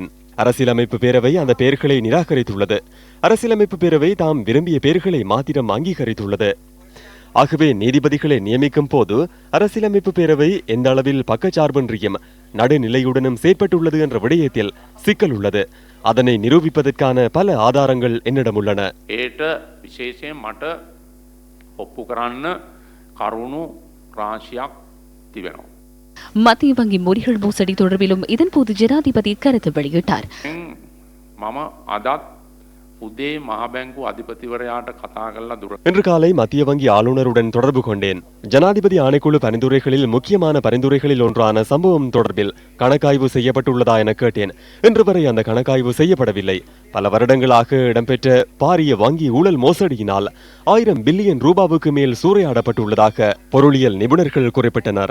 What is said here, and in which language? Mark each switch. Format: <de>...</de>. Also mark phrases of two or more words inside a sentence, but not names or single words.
<ta>அரசியலமைப்பு பேரவை அந்த பெயர்களை நிராகரித்துள்ளது. அரசியலமைப்பு பேரவை தாம் விரும்பிய பெயர்களை மாத்திரம் அங்கீகரித்துள்ளது. ஆகவே நீதிபதிகளை நியமிக்கும் போது அரசியலமைப்பு பேரவை எந்த அளவில் பக்கச்சார்பின்றியும் நடுநிலையுடனும் செயற்பட்டுள்ளது என்ற விடயத்தில் சிக்கல் உள்ளது. அதனை நிரூபிப்பதற்கான பல ஆதாரங்கள் என்னிடம் உள்ளன.</ta> <si>ඒට විශේෂයෙන් මට ඔප්පු කරන්න කරුණු රාශියක් තිබෙනවා.</si> <ta>மத்திய வங்கி முறிகள் மோசடி தொடர்பிலும் இதன்போது ஜனாதிபதி கருத்து வெளியிட்டார்.</ta> <si>මම අදත් උදේ මහ බැංකු අධිපතිවරයාට කතා කරලා දුර</si> <ta>இன்று காலை மத்திய வங்கி ஆளுநருடன் தொடர்பு கொண்டேன். ஜனாதிபதி ஆணைக்குழு பரிந்துரைகளில் முக்கியமான பரிந்துரைகளில் ஒன்றான சம்பவம் தொடர்பில் கணக்காய்வு செய்யப்பட்டுள்ளதா என கேட்டேன். இன்று வரை அந்த கணக்காய்வு செய்யப்படவில்லை. பல வருடங்களாக இடம்பெற்ற பாரிய வங்கி ஊழல் மோசடியினால் 1000 பில்லியன் ரூபாவுக்கு மேல் சூறையாடப்பட்டுள்ளதாக பொருளியல் நிபுணர்கள் குறிப்பிட்டனர்.</ta>